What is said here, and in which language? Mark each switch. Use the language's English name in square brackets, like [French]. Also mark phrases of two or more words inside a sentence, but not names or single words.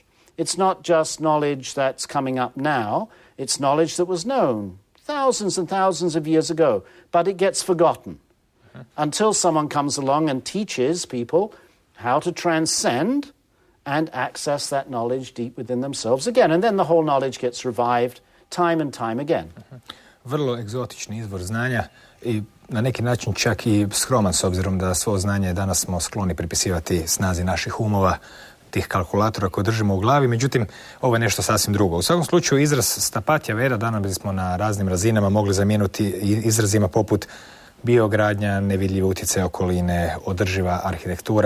[English] It's not just knowledge that's coming up now, it's knowledge that was known thousands and thousands of years ago, but it gets forgotten until someone comes along and teaches people how to transcend and access that knowledge deep within themselves again. And then the whole knowledge gets revived time and time again. [Croatian] Vrlo egzotični izvor znanja i na neki način čak i skroman, s obzirom da svo znanje danas smo skloni pripisivati snazi naših umova, tih kalkulatora koje držimo u glavi, međutim, ovo je nešto sasvim drugo. U svakom slučaju, izraz Stapatjaveda danas bismo na raznim razinama mogli zamijeniti izrazima poput biogradnja, nevidljivi utjecaj okoline, održiva arhitektura.